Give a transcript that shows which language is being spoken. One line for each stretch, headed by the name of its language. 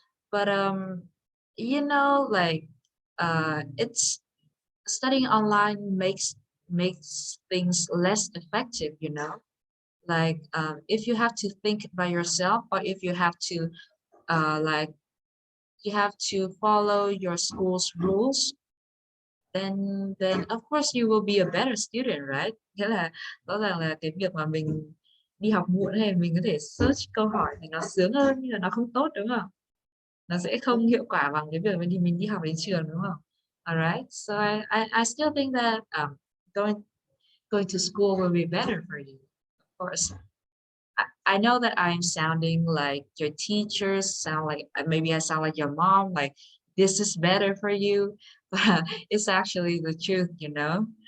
English: But you know, like it's studying online makes things less effective, you know. Like if you have to think by yourself, or if you have to like you have to follow your school's rules, then of course you will be a better student, right?
Vietnamese: Nghĩa là rõ ràng là cái việc mà mình đi học muộn hay mình có thể search câu hỏi thì nó sướng hơn, nhưng mà nó không tốt, đúng không? Nó sẽ không hiệu quả bằng cái việc mình đi học đến trường, đúng không?
English: Alright, so I still think that going to school will be better for you, of course. I know that I'm sounding like your teachers, sound like maybe I sound like your mom, like this is better for you, but it's actually the truth, you know?